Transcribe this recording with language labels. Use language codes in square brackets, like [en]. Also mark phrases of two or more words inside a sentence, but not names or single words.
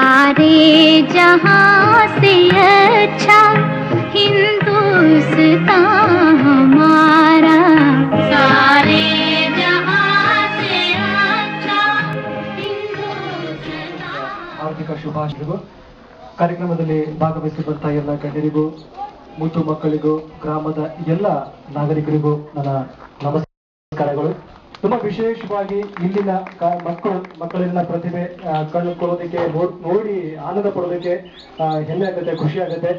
[hi] सारे जहां से अच्छा हिंदुस्तान हमारा, सारे जहां से अच्छा हिंदुस्तान। [kn] ಹಾರ್ದಿಕ ಶುಭಾಶಯಗಳು. ಕಾರ್ಯಕ್ರಮದಲ್ಲಿ ಭಾಗವಹಿಸಿರುವಂತಹ ಎಲ್ಲ ಗಣ್ಯರಿಗೂ, ಮುದ್ದು ಮಕ್ಕಳಿಗೂ, ಗ್ರಾಮದ ಎಲ್ಲ ನಾಗರಿಕರಿಗೂ ನನ್ನ ನಮಸ್ಕಾರಗಳು. ತುಂಬಾ ವಿಶೇಷವಾಗಿ ಇಲ್ಲಿನ ಮಕ್ಕಳಿನ ಪ್ರತಿಭೆ ಕಂಡುಕೊಳ್ಳೋದಕ್ಕೆ, ನೋಡಿ ಆನಂದ ಪಡೋದಕ್ಕೆ ಹೆಮ್ಮೆ ಆಗುತ್ತೆ, ಖುಷಿ ಆಗುತ್ತೆ.